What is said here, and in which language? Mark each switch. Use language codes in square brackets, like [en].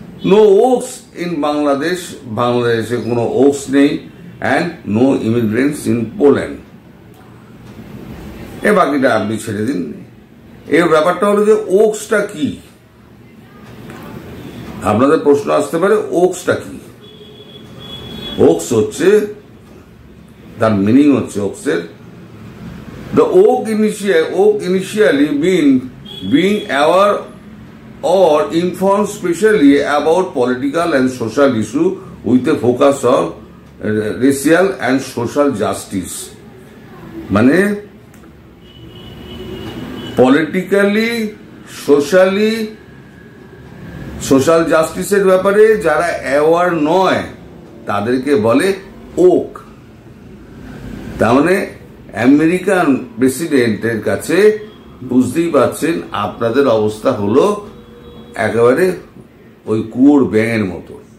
[en] no oaks in Bangladesh, [bn] বাংলাদেশে কোনো Woakes নেই। [en] And no immigrants in Poland. [bn] এ বাকিটা আপনি ছেড়ে দিন। এর ব্যাপারটা হলো যে ওক্সটা কি, আপনাদের প্রশ্ন আসতে পারে ওক্সটা কি। ওক্স হচ্ছে, তার মিনিং হচ্ছে ওক্সের, [en] the oak initially being aware or informed specially about political and social issue with a focus on racial and social justice. [bn] মানে পলিটিক্যালি সোশ্যালি সোশ্যাল জাস্টিসের ব্যাপারে যারা অ্যাওয়ার নয় তাদেরকে বলে ওক। তার মানে আমেরিকান প্রেসিডেন্টের কাছে বুঝতেই পারছেন আপনাদের অবস্থা হলো একেবারে ওই কুয়োর ব্যাঙের মতো।